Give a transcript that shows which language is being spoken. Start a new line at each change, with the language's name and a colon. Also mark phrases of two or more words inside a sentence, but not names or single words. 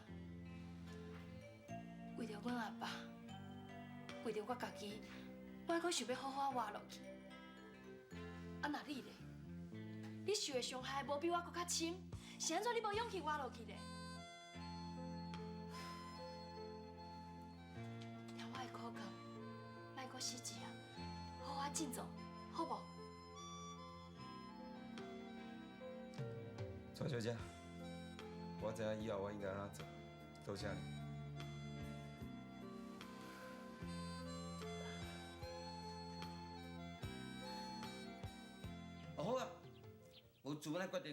Min Nan Chinese: 为着阮阿爸，为着我家己，我还阁想要好好活落去。啊，那你咧？你受的伤害无比我阁较深，是安怎你无勇气活落去咧？听我的苦讲，莫阁死一啊，好好振作，好无？蔡小姐，我知影以后我应该安怎做，多谢你。哦好啊，有自阮的决定。